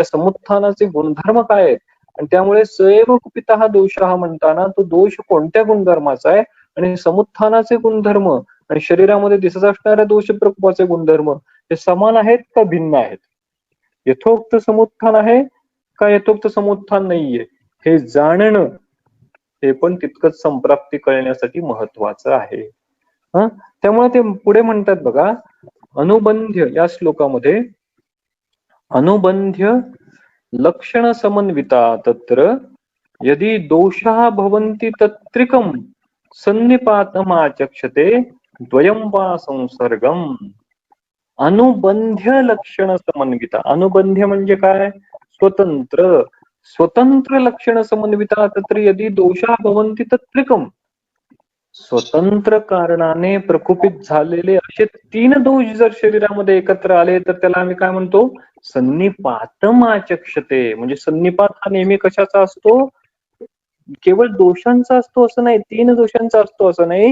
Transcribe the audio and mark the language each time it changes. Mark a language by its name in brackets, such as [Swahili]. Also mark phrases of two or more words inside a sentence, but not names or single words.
[Marathi] समुत्थानाचे गुणधर्म काय आहेत, आणि त्यामुळे [Sanskrit] सैव कुपिता [Marathi] हा दोष हा म्हणताना तो दोष कोणत्या गुणधर्माचा आहे आणि समुत्थानाचे गुणधर्म आणि शरीरामध्ये दिसत असणाऱ्या दोष प्रकोपाचे गुणधर्म हे समान आहेत का भिन्न आहेत, [Sanskrit] यथोक्त समुत्थान [Marathi] आहे का [Sanskrit] यथोक्त समुत्थान [Marathi] नाहीये, हे जाणणं हे पण तितकंच संप्राप्ती कळण्यासाठी महत्वाचं आहे. त्यामुळे ते पुढे म्हणतात बघा, [Sanskrit] अनुबंध्य [Marathi] या श्लोकामध्ये [Sanskrit] अनुबंध्य लक्षण समन्विता तत्र यदि दोषाः भवन्ति तत्त्रिकं सन्निपातमाचक्षते द्वयं वा संसर्गम. अनुबंध्य लक्षण समन्विता, अनुबंध्य [Marathi] म्हणजे काय, [Sanskrit] स्वतंत्र, स्वतंत्र लक्षण समन्विता तत्र यदि दोषा भवन्ति तत्त्रिकम, [Marathi] स्वतंत्र कारणाने प्रकोपित झालेले असे तीन दोष जर शरीरामध्ये एकत्र आले तर त्याला आम्ही काय म्हणतो, सन्निपातमाचक्षते. म्हणजे सन्निपात हा नेहमी कशाचा असतो, केवळ दोषांचा असतो असं नाही, तीन दोषांचा असतो असं नाही.